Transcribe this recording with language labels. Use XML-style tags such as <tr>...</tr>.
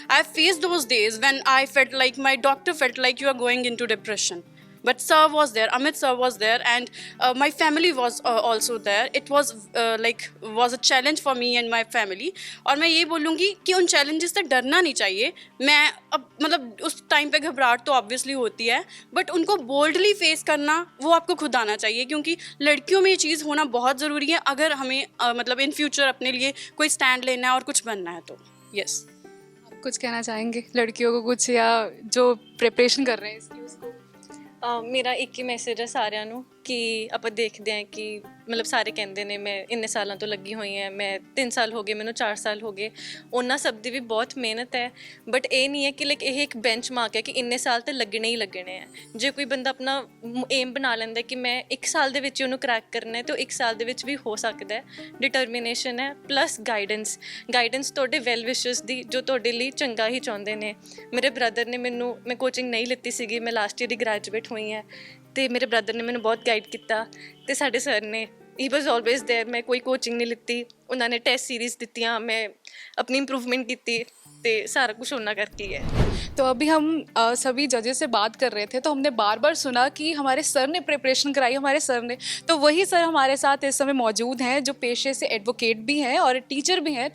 <en>I faced those days when I felt like my doctor felt like you are going into depression. But sir was there, Amit sir was there, and my family was also there. It was was a challenge for me and my family.</en> <hi>और मैं ये बोलूँगी कि उन challenges से डरना नहीं चाहिए। मैं अब मतलब उस टाइम पे घबराहट तो ऑब्वियसली होती है, बट उनको बोल्डली फेस करना वो आपको खुद आना चाहिए, क्योंकि लड़कियों में ये चीज़ होना बहुत ज़रूरी है अगर हमें मतलब इन फ्यूचर अपने लिए कोई स्टैंड लेना है और कुछ बनना है तो। यस, आप कुछ कहना चाहेंगे लड़कियों को कुछ, या जो प्रिपरेशन कर रहे हैं इसकी उसको?</hi> <pa>ਮੇਰਾ ਇੱਕ ਹੀ ਮੈਸੇਜ ਹੈ ਸਾਰਿਆਂ ਨੂੰ ਕਿ ਆਪਾਂ ਦੇਖਦੇ ਹਾਂ ਕਿ ਮਤਲਬ ਸਾਰੇ ਕਹਿੰਦੇ ਨੇ ਮੈਂ ਇੰਨੇ ਸਾਲਾਂ ਤੋਂ ਲੱਗੀ ਹੋਈ ਹਾਂ, ਮੈਂ 3 ਸਾਲ ਹੋ ਗਏ, ਮੈਨੂੰ 4 ਸਾਲ ਹੋ ਗਏ। ਉਹਨਾਂ ਸਭ ਦੀ ਵੀ ਬਹੁਤ ਮਿਹਨਤ ਹੈ, ਬਟ ਇਹ ਨਹੀਂ ਹੈ ਕਿ ਲਾਈਕ ਇਹ ਇੱਕ ਬੈਂਚ ਮਾਰਕ ਹੈ ਕਿ ਇੰਨੇ ਸਾਲ ਤਾਂ ਲੱਗਣੇ ਹੀ ਲੱਗਣੇ ਹੈ। ਜੇ ਕੋਈ ਬੰਦਾ ਆਪਣਾ ਏਮ ਬਣਾ ਲੈਂਦਾ ਕਿ ਮੈਂ 1 ਸਾਲ ਦੇ ਵਿੱਚ ਉਹਨੂੰ ਕਰੈਕ ਕਰਨਾ ਹੈ, ਤਾਂ 1 ਸਾਲ ਦੇ ਵਿੱਚ ਵੀ ਹੋ ਸਕਦਾ ਹੈ। ਡਿਟਰਮੀਨੇਸ਼ਨ ਹੈ ਪਲੱਸ ਗਾਈਡੈਂਸ ਤੁਹਾਡੇ ਵੈਲ ਵਿਸ਼ਰਸ ਦੀ ਜੋ ਤੁਹਾਡੇ ਲਈ ਚੰਗਾ ਹੀ ਚਾਹੁੰਦੇ ਨੇ। ਮੇਰੇ ਬ੍ਰਦਰ ਨੇ ਮੈਂ ਕੋਚਿੰਗ ਨਹੀਂ ਲਿੱਤੀ ਸੀਗੀ, ਮੈਂ ਲਾਸਟ ਈਅਰ ਹੀ ਗ੍ਰੈਜੂਏਟ ਹੋਈ ਹਾਂ, ਅਤੇ ਮੇਰੇ ਬ੍ਰਦਰ ਨੇ ਮੈਨੂੰ ਬਹੁਤ ਗਾਈਡ ਕੀਤਾ, ਅਤੇ ਸਾਡੇ ਸਰ ਨੇ ਹੀ ਵਾਜ਼ ਆਲਵੇਜ਼ ਦੇਅਰ। ਮੈਂ ਕੋਈ ਕੋਚਿੰਗ</pa> <hi>नहीं लिती, उन्होंने टेस्ट सीरीज़ दित्तियाँ, मैं अपनी इम्प्रूवमेंट की, तो सारा कुछ उन्होंने करके है। तो अभी हम सभी जजेस से बात कर रहे थे, तो हमने बार बार सुना कि हमारे सर ने प्रिपरेशन कराई, हमारे सर ने, तो वही सर हमारे साथ इस समय मौजूद हैं जो पेशे से एडवोकेट भी हैं और टीचर भी हैं।</hi>